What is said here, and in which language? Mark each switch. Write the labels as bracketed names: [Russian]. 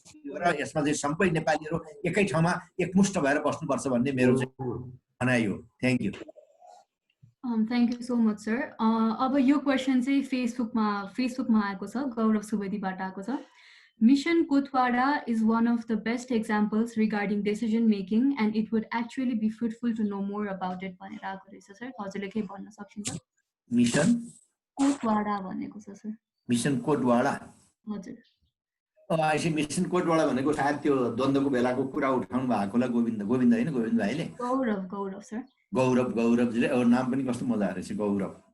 [Nepali] र यसमा चाहिँ सबै नेपालीहरू एकै ठाउँमा एकमुष्ट भएर बस्नुपर्छ भन्ने मेरो चाहिँ भनाइ हो। [English] Thank you. Thank you so much sir. [Nepali] अब यो क्वेसन चाहिँ फेसबुकमा आएको छ, गौरव सुवेदीबाट आएको छ। [English] Mission Kotwara is one of the best examples regarding decision making and it would actually be fruitful to know more about it [Nepali] भनेर आएको रहेछ सर। हजुरले के भन्न सक्नुहुन्छ? मिशन कोटवाडा भनेको छ सर। मिशन कोटवाडा? हजुर। अहिले मिशन कोटवाडा भनेको सायद त्यो द्वन्द्वको बेलाको कुरा उठाउनु भएकोलाई गोविन्द हैन, गोविन्द भाइले? गौरव सर। गौरवजीले नाम पनि कस्तो मजा रहेछ, गौरव।